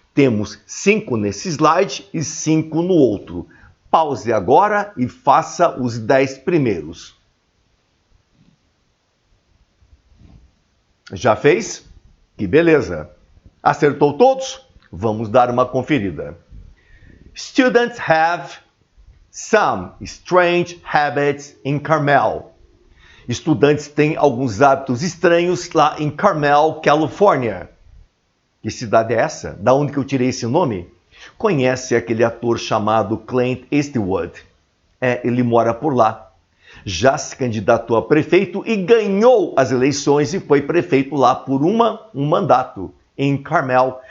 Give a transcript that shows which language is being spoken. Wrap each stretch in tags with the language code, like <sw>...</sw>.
<pt>Temos 5 nesse slide e 5 no outro. Pause agora e faça os 10 primeiros. Já fez? Que beleza! Acertou todos? Vamos dar uma conferida.</pt> <en>Students have some strange habits in Carmel.</en> <pt>Estudantes têm alguns hábitos estranhos lá em Carmel, Califórnia. Que cidade é essa? Da onde que eu tirei esse nome? Conhece aquele ator chamado Clint Eastwood? Ele mora por lá. Já se candidatou a prefeito e ganhou as eleições e foi prefeito lá por um mandato em Carmel.</pt>